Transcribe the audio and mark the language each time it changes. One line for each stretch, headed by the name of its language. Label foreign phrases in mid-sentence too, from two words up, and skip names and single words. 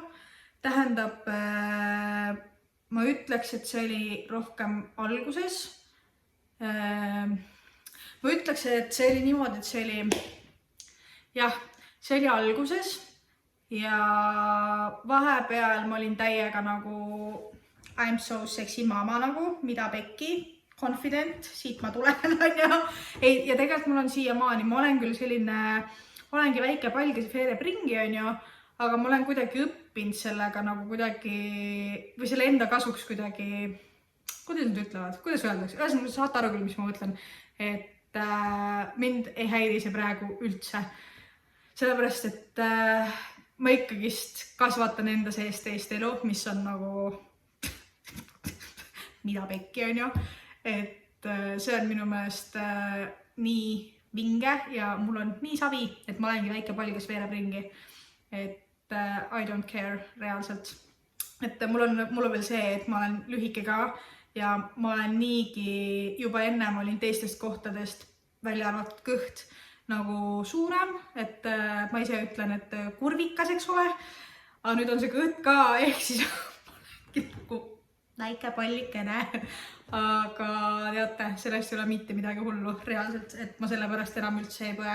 Estonian: Tähendab, ma ütleks, et see oli rohkem alguses. Ma ütleks, et see oli niimoodi, et see oli alguses ja vahepeal ma olin täiega nagu
English: I'm so sexy mama
Estonian: nagu, mida pekki, confident, siit ma tulen, ja tegelikult mul on siiamaani, ma olen küll selline, olengi väike pall, kes veereb ringi, aga ma olen kuidagi õppinud sellega nagu kuidagi, või selle enda kasuks kuidagi, kuidas nad ütlevad, kuidas öeldakse, ühesõnaga saate aru küll, mis ma mõtlen, et mind ei häiri see praegu üldse. Sellepärast, et ma ikkagist kasvatan enda sees teist elu, mis on nagu mida pekki, et see on minu meelest nii vinge ja mul on nii savi, et ma olengi väike pall, kes veereb ringi. Et
English: I don't care
Estonian: reaalselt. Et mul on veel see, et ma olen lühike ka ja ma olen niigi juba ennem olin teistest kohtadest välja arvatud kõht nagu suurem, et ma ise ütlen, et kurvikas, eks ole, aga nüüd on see kõht ka, ehk siis nagu väike pallikene, aga teate, sellest ei ole mitte midagi hullu reaalselt, et ma sellepärast enam üldse ei põe.